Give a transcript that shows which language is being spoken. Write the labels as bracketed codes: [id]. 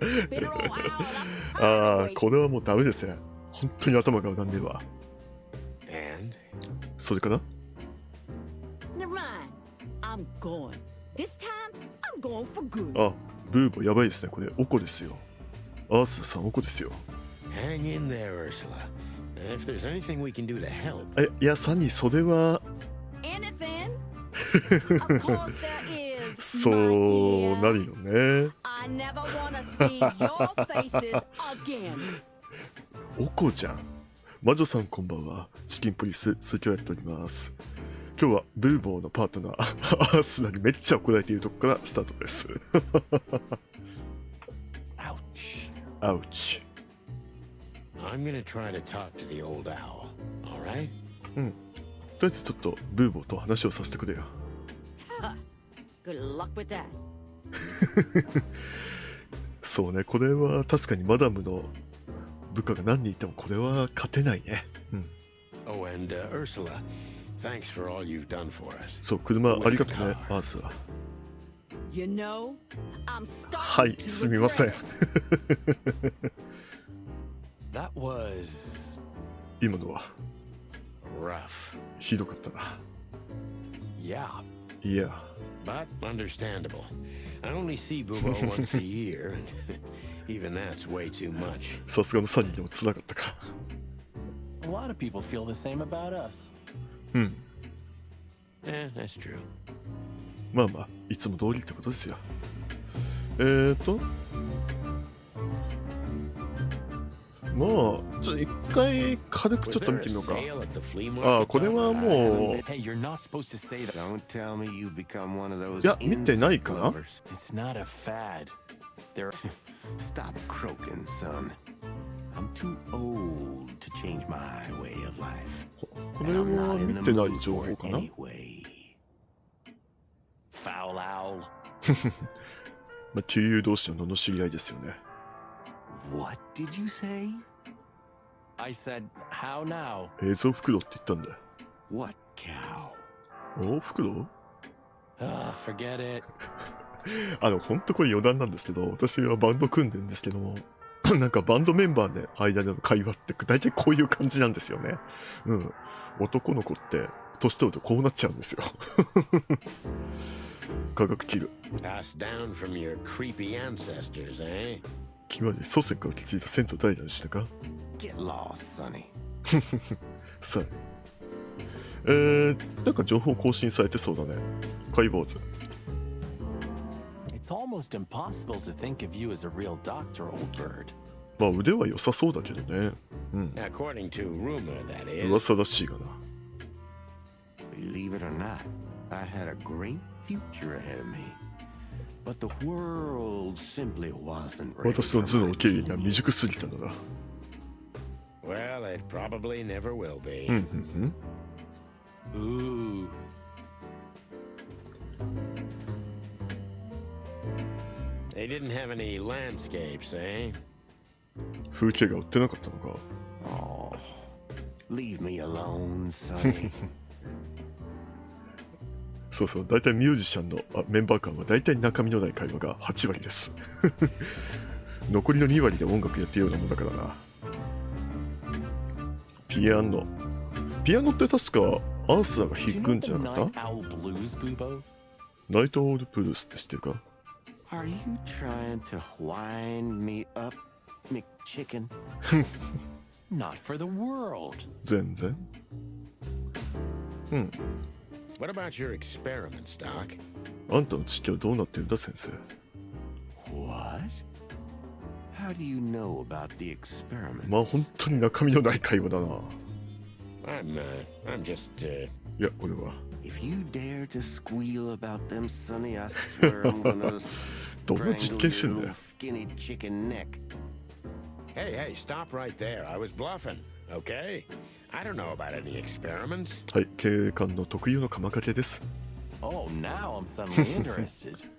[en] Tired of the bitter old owl. [ja] これはもうダメですね。本当に頭が上がんねえわ。 [en] And? [ja] それかな？ [en] Never mind. I'm going. This time, I'm going for good. [ja] ブーボやばいですね。これおこですよ。アースさんおこですよ。 [en] Hang in there, Ursula.If there's anything we can do to help. [ja] いや、サニー、それは。 [en] Anything? Of course there is. [ja] そうなるよね。 [en] I never wanna see your faces again. [ja] おこじゃん。魔女さんこんばんは。チキンポリス続きをやっております。今日はブーボーのパートナーアースナにめっちゃ怒られているとこからスタートです。アウチ。 [en] I'm gonna try to talk to the old owl. All right? [ja] とりあえずちょっとブーボーと話をさせてくれよ。 [en] Good luck with that. [ja] そうね、これは確かにマダムの部下が何人いてもこれは勝てないね。 [en] Oh, and Ursula, thanks for all you've done for us. [ja] そう、車ありがとうね、アースは。 [en] You know, I'm [ja] はい、すみません。 [en] That was [ja] 今のは [en] rough. [ja] ひどかったな。 [en] Yeah. Yeah. But understandable. I only see Boobo once a year, and even that's way too much. [ja] さすがのサニーでも辛かったか。 [en] A lot of people feel the same about us. That's true. [ja] いつも通りってことですよ。まあちょっと一回軽くちょっと見てみようか。ああ、これはもう [en] Hey, you're not supposed to say that. Don't tell me you've become one of those [ja] いや見てないかな。 [en] It's not a fad. There. Stop croaking, son. I'm too old to change my way of life. [ja] これは見てない情報かな。 [en] Foul owl. [ja] まあ旧友同士の罵り合いですよね。 [en] What did you say? I said, how now? [ja] 映像袋って言ったんだよ。 [en] What cow? [ja] お袋 [en] Forget it. [ja] ほんとこれ余談なんですけど、私はバンド組んでるんですけども、なんかバンドメンバーで間での会話って大体こういう感じなんですよね。うん。男の子って年取るとこうなっちゃうんですよ。科学器具。 [en] Passed down from your creepy ancestors, eh? [ja] 君まで祖先から受け継いだ先祖代々でしたか。 [en] Get lost, sonny. [ja] さあ。なんか情報更新されてそうだね。解剖図。 [en] It's almost impossible to think of you as a real doctor, old bird. [ja] まあ腕は良さそうだけどね。うん。 [en] According to rumor, that is. [ja] 噂らしいがな。 [en] Believe it or not, I had a great future ahead of me. But the world simply wasn't ready [ja] 私の [en] for [ja] 頭の [en] my [ja] 受け入れが未熟すぎたのだ。 [en] Well, it probably never will be. うんうんうん。 Ooh. They didn't have any landscapes, eh? [ja] 風景が売ってなかったのか。 [en] Oh, leave me alone, sonny. [ja] そうそう、大体ミュージシャンのメンバー間は大体中身のない会話が8割です。残りの2割で音楽やってるようなもんだからな。ピアノ。ピアノって確かアースラが弾くんじゃなかった？ [en] Night Owl Blues, Bubo? [ja] ナイトオールブルースって知ってるか？ [en] Are you trying to wind me up, McChicken? Not for the world. [ja] 全然。うん。 [en] What about your experiments, Doc? [ja] あんたの知識はどうなってるんだ、先生。 [en] What? How do you know about the experiment? [ja] まあ本当に中身のない会話だな。 [en] I'm just, [ja] いや、俺は。 [en] if you dare to squeal about them, Sonny, I swear I'm gonna [ja] どんな実験してんだよ。 [en] skinny chicken neck. Hey, stop right there. I was bluffing, okay? I don't know about any experiments. [ja] はい、経営官の特有の釜かけです。 [en] Oh, now I'm suddenly interested.